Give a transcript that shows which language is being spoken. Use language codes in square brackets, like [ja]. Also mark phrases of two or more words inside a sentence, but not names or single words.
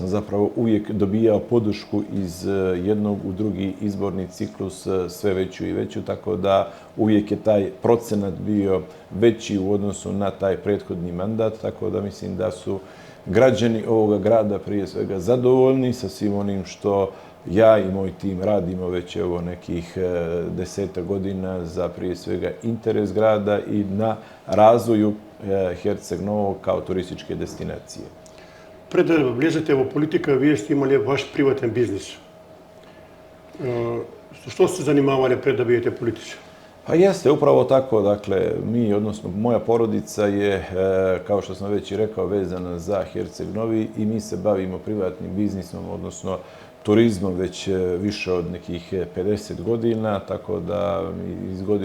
[sr] zapravo uvijek dobijao podršku iz jednog u drugi izborni ciklus sve veću i veću, tako da uvijek je taj procenat bio veći u odnosu na taj prethodni mandat, tako da mislim da su građani ovoga grada prije svega zadovoljni sa svim onim što ja i moj tim radimo već evo nekih 10 godina za prije svega interes grada i na razvoju Herceg Novog kao turističke destinacije. [mk] Пред да влезете во политика, вие сте имали ваш приватен бизнис. Што сте занимавали пред да бидете политичар? [sr] Pa jeste, upravo tako. Dakle, mi, odnosno moja porodica je, kao što sam već i rekao, vezana za Herceg Novi i mi se bavimo privatnim biznisom, odnosno turizmom već više od nekih 50 godina, tako da iz godine